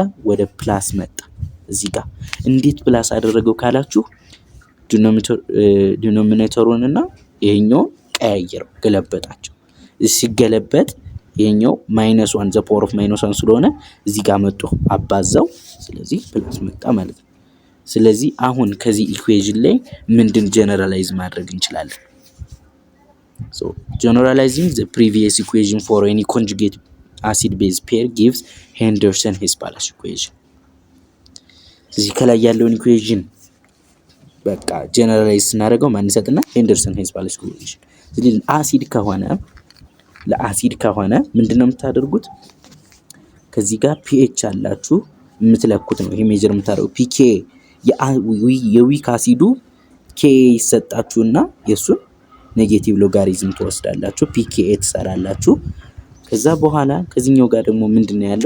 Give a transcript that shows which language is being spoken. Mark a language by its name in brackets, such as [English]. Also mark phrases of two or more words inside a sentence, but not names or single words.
[Amharic] ወደ ፕላስ መጣ። እዚህ ጋር እንዴት ፕላስ አደረገው ካላችሁ ዲኖሚኔተሩን እና ይሄኛውን ቀያየረው፣ ገለበጣቸው። ሲገለበጥ ይሄኛው -1 [English] the power of [Amharic] -1 ስለሆነ እዚህ ጋር መጥቶ አባዛው። ስለዚህ ፕላስ መጣ ማለት ነው። ስለዚህ አሁን ከዚህ ኢኩዌሽን ላይ ምንድን ጀነራላይዝ ማድረግ እንችላለን? [English] so generalizing the previous equation for any conjugate acid base pair gives Henderson-Hess equation። [Amharic] ስለዚህ ከላይ ያለውን ኢኩዌሽን በቃ ጀነራላይዝ ስናደርገው ማን ይሰጥና? Henderson-Hess equation። ስለዚህ ለአሲድ ከሆነ ምንድነው የምታደርጉት? ከዚህ ጋር pH አላችሁ የምትለኩት ነው። ይሄ ሜጀር የምታደርጉት pKa የዊክ አሲዱ Ka ይሰጣችሁና የሱን ኔጌቲቭ ሎጋሪዝም ትወስዳላችሁ፣ pKa ትሰራላችሁ። ከዛ በኋላ ከዚህኛው ጋር ደግሞ ምንድነው ያለው?